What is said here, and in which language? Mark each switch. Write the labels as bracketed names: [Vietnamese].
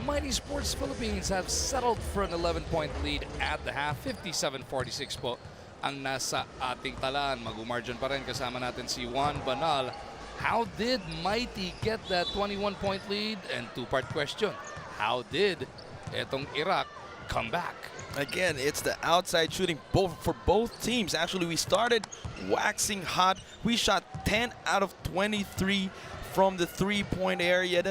[English] Mighty Sports Philippines have settled for an 11-point lead at the half. [Filipino] 57-46 po ang nasa ating talaan. Mag-umargin pa rin kasama natin si Juan Banal. [English] How did Mighty get that 21-point lead? And two-part question. How did etong Iraq come back? Again, it's the outside shooting for both teams. Actually, we started waxing hot. We shot 10 out of 23 from the three-point area.